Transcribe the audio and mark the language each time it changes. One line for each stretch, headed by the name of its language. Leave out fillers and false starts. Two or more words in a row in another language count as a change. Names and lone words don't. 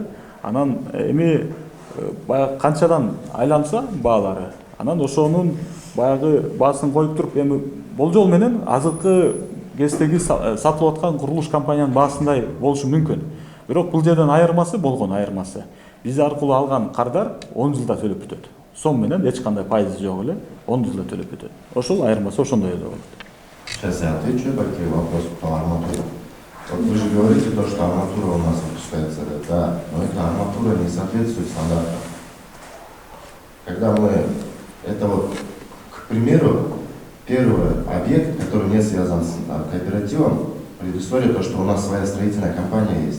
Kyrgyz: Анан эми баягы канчадан айланса баалары, анан ошонун баягы баасын коюп туруп, эми болжол менен азыркы кездеги сатылып аткан курулуш компаниянын баасындай болушу мүмкүн. Бирок бул жерден айырмасы болгон айырмасы. Биз аркылуу алган кардар 10 жылда төлөп бүтөт. Сом менен эч кандай пайызы жок эле 10 жылда төлөп бүтөт. Ошол айырмасы ошондой эле болот.
Russian: Сейчас я отвечу такие вопросы по арматуре. Вот вы же говорите то, что арматура у нас выпускается, да, но эта арматура не соответствует стандартам. Когда мы, это вот, к примеру, первый объект, который не связан с кооперативом, предыстория то, что у нас своя строительная компания есть.